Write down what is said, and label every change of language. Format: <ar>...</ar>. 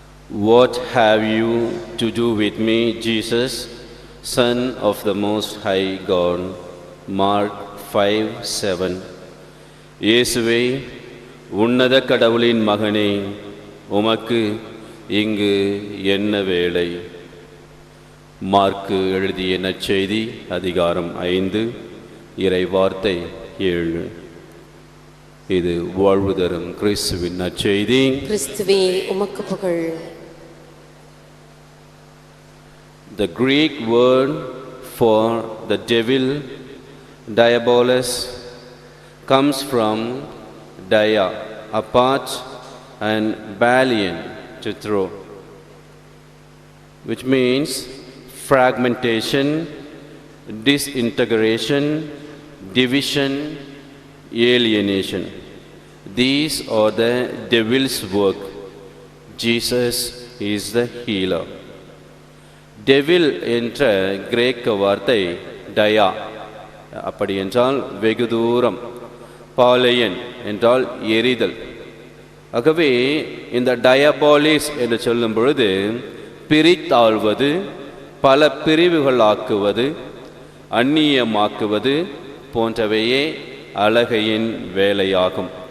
<en>What have you to do with me, Jesus, Son of the Most High God? Mark 5:7.</en> <ta>இயேசுவே, உன்னத கடவுளின் மகனே, உமக்கு இங்கு என்ன வேலை? மார்க்கு எழுதிய நற்செய்தி அதிகாரம் 5 இறை வார்த்தை 7. இது வாழ்வு தரும் கிறிஸ்துவின் நற்செய்தி. கிறிஸ்துவே, உமக்கு புகழ்.</ta> <en>The Greek word for the devil, diabolos, comes from dia, apart, and balion, to throw, which means fragmentation, disintegration, division, alienation. These are the devil's work. Jesus is the healer.</en> <ta>Devil என்ற கிரேக்க வார்த்தை டயா, அப்படி என்றால் வெகு தூரம், பாலையன் என்றால் எரிதல். ஆகவே இந்த டயபாலிஸ் என்று சொல்லும் பொழுது பிரித்தாழ்வது, பல பிரிவுகளாக்குவது, அந்நியமாக்குவது போன்றவையே அலகையின் வேலையாகும்.</ta>